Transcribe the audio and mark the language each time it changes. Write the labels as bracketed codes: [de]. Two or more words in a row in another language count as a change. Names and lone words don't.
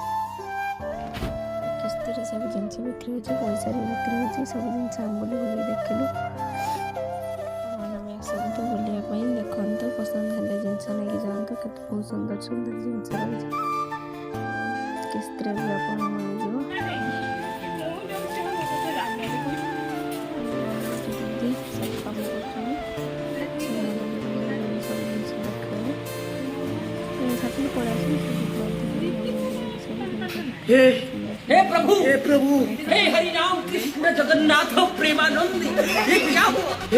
[or] କିସ୍ତିରେ ସବୁ ଜିନିଷ ବିକ୍ରି ହେଉଛି, ପଇସାରେ ବିକ୍ରି ହେଉଛି। ସବୁ ଜିନିଷ ଆମେ ବୁଲି ଦେଖିଲୁ। ଆମେ ଆସନ୍ତୁ ବୁଲିବା ପାଇଁ, ଦେଖନ୍ତୁ, ପସନ୍ଦ ହେଲେ ଜିନିଷ ନେଇକି ଯାଆନ୍ତୁ। କେତେ ବହୁତ ସୁନ୍ଦର ସୁନ୍ଦର ଜିନିଷ ରହିଛି। କିସ୍ତିରେ ବି ଆପଣ ମିଳିଯିବ। [hi] हे प्रभु हे हरि राम कृष्ण जगन्नाथ प्रेमानंद, ये क्या हुआ?